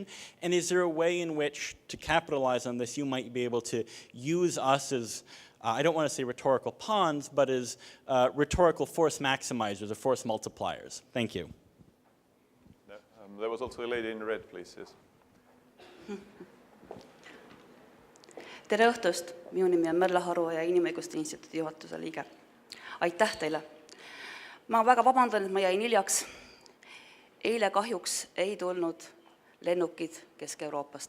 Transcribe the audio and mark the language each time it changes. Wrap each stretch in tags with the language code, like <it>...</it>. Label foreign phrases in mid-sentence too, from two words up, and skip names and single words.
<en>And is there a way in which, to capitalize on this, you might be able to use us as, I don't want to say rhetorical pawns, but as rhetorical force maximizers or force multipliers? Thank you. There was also a lady in red, please. Yes.</en> <et>Tere õhtust, minu nimi on Merle Haru ja Inimõiguste Instituudi juhatuse liige. Aitäh teile. Ma väga vabandan, et ma jäin hiljaks. Eile kahjuks ei tulnud lennukid Kesk-Euroopast.</et>